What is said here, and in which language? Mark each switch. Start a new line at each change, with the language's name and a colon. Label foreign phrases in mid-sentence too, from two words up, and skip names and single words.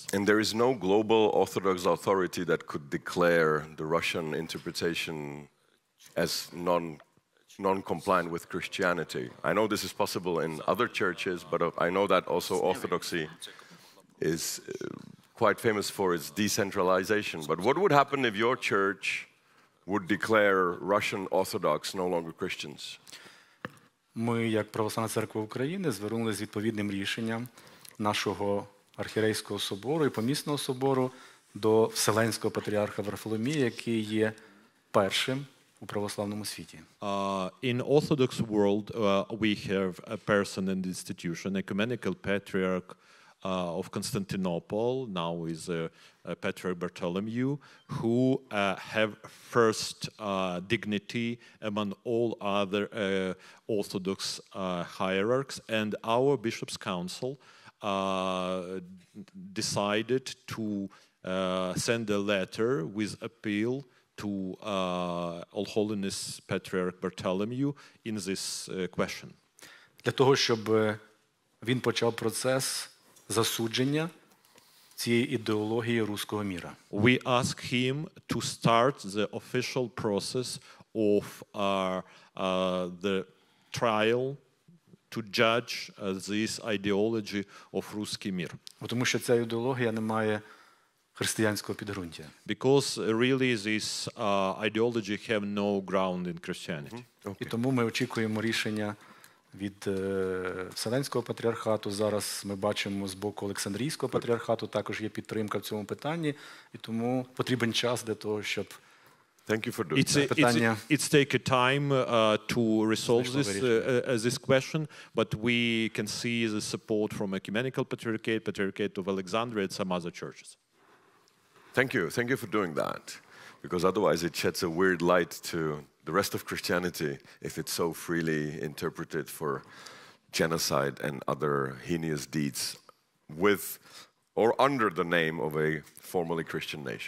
English: And there is no global Orthodox authority that could declare the Russian interpretation as non-compliant with Christianity. I know this is possible in other churches, but I know that also Orthodoxy is quite famous for its decentralization. But what would happen if your church would declare Russian Orthodox no longer Christians?
Ukrainian: Ми, як Православна Церква України, звернулися з відповідним рішенням нашого архієрейського собору і помісного собору до Вселенського патріарха Варфоломія, який є першим у православному світі.
English: In Orthodox world, we have a person and institution, ecumenical patriarch of Constantinople, now is Patriarch Bartholomew, who have first dignity among all other Orthodox hierarchs, and our Bishops' Council decided to send a letter with appeal to All Holiness Patriarch Bartholomew in this question.
Ukrainian: Для того, щоб він почав процес засудження цієї ідеології руського міра.
English: We ask him to start the official process of the trial to judge this ideology of
Ukrainian: руський мір. Тому що ця ідеологія не має християнського підґрунтя.
English: Because really this ideology have no ground in Christianity.
Ukrainian: І тому ми очікуємо рішення від Вселенського патріархату. Зараз ми бачимо з боку Олександрійського патріархату також є підтримка в цьому питанні, і тому потрібен час для того, щоб питання...
English: It's take a time to resolve this question, but we can see the support from Ecumenical Patriarchate, Patriarchate of Alexandria, and some other churches. Thank you for doing that, because otherwise it sheds a weird light to the rest of Christianity if it's so freely interpreted for genocide and other heinous deeds with or under the name of a formerly Christian nation.